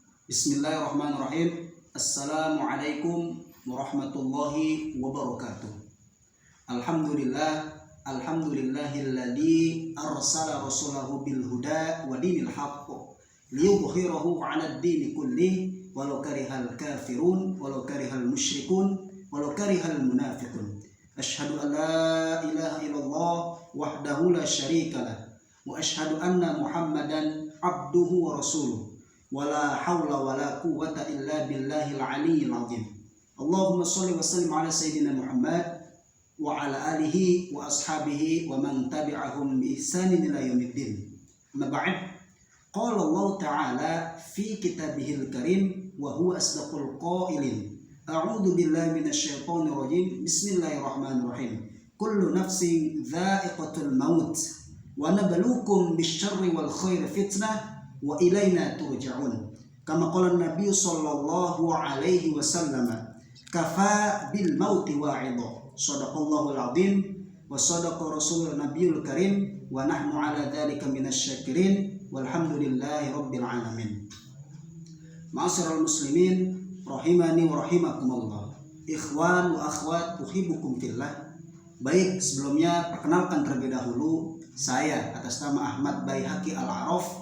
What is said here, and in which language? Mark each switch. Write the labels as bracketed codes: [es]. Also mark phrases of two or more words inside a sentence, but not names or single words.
[ar] بسم الله الرحمن الرحيم. السلام عليكم ورحمة الله وبركاته. الحمد لله الذي أرسل رسوله بالهدى ودين الحق ليظهره على الدين كله ولو كره الكافرون ولو كره المشركون ولو كره المنافقون. أشهد أن لا إله إلا الله وحده لا شريك له وأشهد أن محمدا عبده ورسوله. ولا حول ولا قوة إلا بالله العلي العظيم. اللهم صل وسلم على سيدنا محمد وعلى آله وأصحابه ومن تبعهم بإحسان إلى يوم الدين. أما بعد. قال الله تعالى في كتابه الكريم وهو أصدق القائلين. أعوذ بالله من الشيطان الرجيم. بسم الله الرحمن الرحيم. كل نفس ذائقة الموت ونبلوكم بالشر والخير فتنة وإلينا ترجعون. كما قال النبي صلى الله عليه وسلم، كفى بالموت واعظا. صدق الله العظيم وصدق رسوله النبي الكريم ونحن على ذلك من الشاكرين والحمد لله رب العالمين. معاشر المسلمين رحمني ورحمكم الله. إخوان وأخوات أحبكم في الله. [id] Baik, sebelumnya perkenalkan terlebih dahulu, saya atas nama Ahmad Baihaqi Al-Araf.